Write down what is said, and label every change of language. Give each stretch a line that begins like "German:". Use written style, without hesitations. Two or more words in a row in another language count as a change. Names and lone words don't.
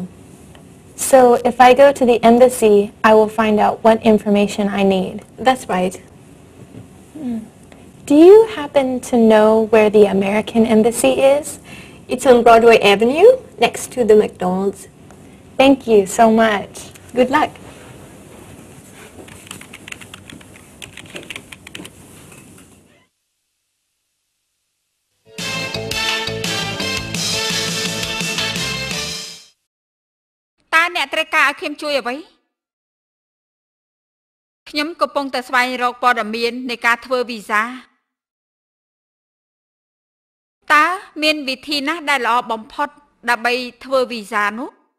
English: So if I go to the embassy, I will find out what information I need. That's right. Do you happen to know where the American embassy is? It's on Broadway Avenue, next to the McDonald's. Thank you so much. Good luck.
Khmer: អ្នកត្រូវការឲ្យខ្ញុំជួយអ្វីខ្ញុំកំពុងតែស្វែងរកព័ត៌មាននៃការធ្វើវីសាតើមានវិធីណាដែលល្អបំផុតដើម្បីធ្វើវីសានោះ